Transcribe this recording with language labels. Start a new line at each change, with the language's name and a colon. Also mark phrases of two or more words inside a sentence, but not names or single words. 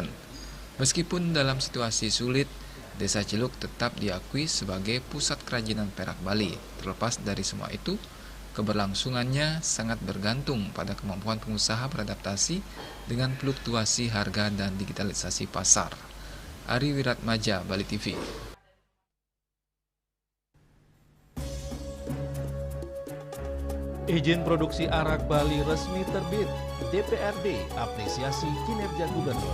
Indonesian: Meskipun dalam situasi sulit, Desa Celuk tetap diakui sebagai pusat kerajinan perak Bali. Terlepas dari semua itu, keberlangsungannya sangat bergantung pada kemampuan pengusaha beradaptasi dengan fluktuasi harga dan digitalisasi pasar. Ari Wiratmaja, Bali TV. Izin produksi arak Bali resmi terbit. DPRD apresiasi kinerja gubernur.